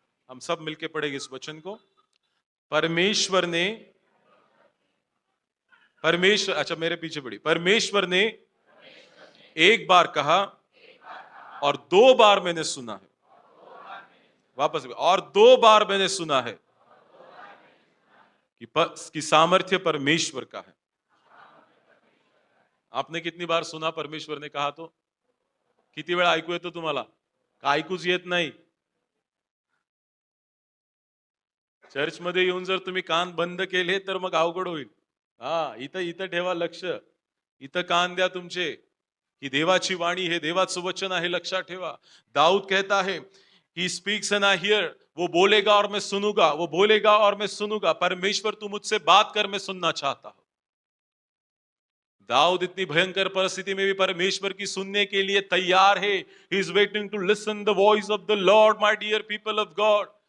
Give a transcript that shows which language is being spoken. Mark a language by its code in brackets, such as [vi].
[hi] हम सब मिलके पढ़ेंगे इस वचन को। परमेश्वर ने, परमेश्वर, अच्छा मेरे पीछे पड़ी, परमेश्वर ने एक बार कहा और 2 बार मैंने सुना है, वापस, और 2 बार मैंने सुना है कि सामर्थ्य परमेश्वर का है। आपने कितनी बार सुना परमेश्वर ने कहा तो? [mr] किती वेळा ऐकू येतो तुम्हाला? का ऐकूच येत नाही? चर्च मध्ये येऊन जर तुम्ही कान बंद केले तर मग अवघड होईल। हा, इथं इथं ठेवा लक्ष, इथं कान द्या तुमचे, ही देवाची वाणी, हे देवाचं वचन आहे, लक्षात ठेवा। [hi] दाऊद कहता है, [en] he speaks and I hear, [hi] वो बोलेगा और मैं सुनूंगा, वो बोलेगा और मैं सुनूंगा। परमेश्वर तू मुझसे बात कर, मैं सुनना चाहता हूं। दाऊद इतनी भयंकर परिस्थिति में भी परमेश्वर की सुनने के लिए तैयार है। [en] He is waiting to listen the voice of the lord, my dear people of God.